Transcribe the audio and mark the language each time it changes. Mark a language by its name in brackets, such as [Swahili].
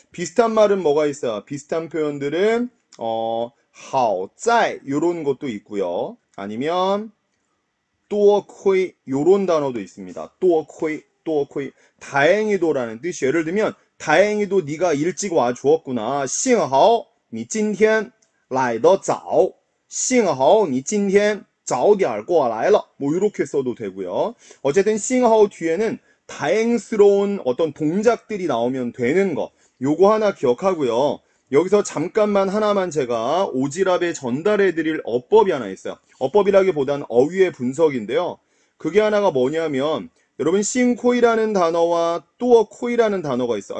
[Korean] 비슷한 말은 뭐가 있어요? 비슷한 표현들은 好在 요런 것도 있고요. 아니면 多亏 요런 단어도 있습니다. 多亏 다행히도라는 뜻이 예를 들면 다행히도 네가 일찍 와 주었구나. [Chinese] 幸好你今天来得早. 幸好你今天早点过来了. [Korean] 뭐 이렇게 써도 되고요. 어쨌든 幸好 뒤에는 다행스러운 어떤 동작들이 나오면 되는 거. 요거 하나 기억하고요. 여기서 잠깐만 하나만 제가 오지랖에 전달해 드릴 어법이 하나 있어요. 어법이라기보단 어휘의 분석인데요. 그게 하나가 뭐냐면 여러분 싱코이라는 단어와 뚜어코이라는 단어가 있어요.